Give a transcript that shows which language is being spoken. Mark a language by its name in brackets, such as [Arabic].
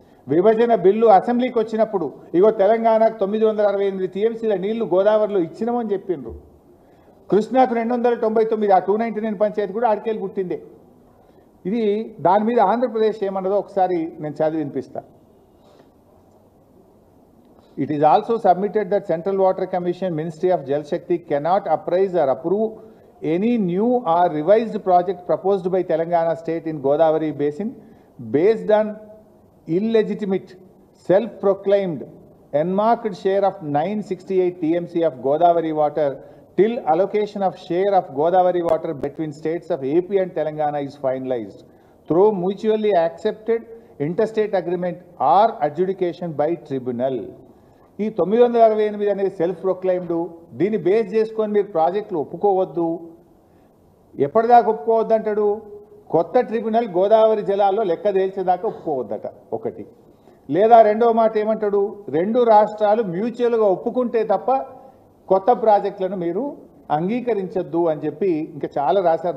[Telugu] విభజన బిల్లు అసెంబ్లీకి వచ్చినప్పుడు ఇగో తెలంగాణకు 968 టీఎంసీల నీళ్లు గోదావరిలో ఇచ్చినామని చెప్పిండ్రు. కృష్ణాకు 299, ఆ 299 పంచాయతీ కూడా ఆడికేలు పుట్టిందే. ఇది దాని మీద ఆంధ్రప్రదేశ్ ఏమన్నదో ఒకసారి నేను చదివి వినిపిస్తా. [English] It is also submitted that Central Water Commission, Ministry of Jal Shakti cannot appraise or approve any new or revised project proposed by Telangana state in Godavari basin based on illegitimate, self-proclaimed, enmarked share of 968 TMC of Godavari water till allocation of share of Godavari water between states of AP and Telangana is finalized through mutually accepted interstate agreement or adjudication by tribunal. [Telugu] ఈ 968 అనేది [English] Self proclaimed. [Telugu] దీన్ని base చేసుకొని మీరు ప్రాజెక్టులు ఒప్పుకోవద్దు. ఎప్పటిదాకా ఒప్పుకోవద్దు అంటాడు? కొత్త tribunal Godavari జలాల్లో లెక్క తేల్చేదాకా ఒప్పుకోవద్దట ఒకటి. లేదా రెండో మాట ఏమంటాడు? రెండు రాష్ట్రాలు మ్యూచువల్గా ఒప్పుకుంటే తప్ప కొత్త ప్రాజెక్టులను మీరు అంగీకరించొద్దు అని చెప్పి ఇంకా చాలా రాశారు.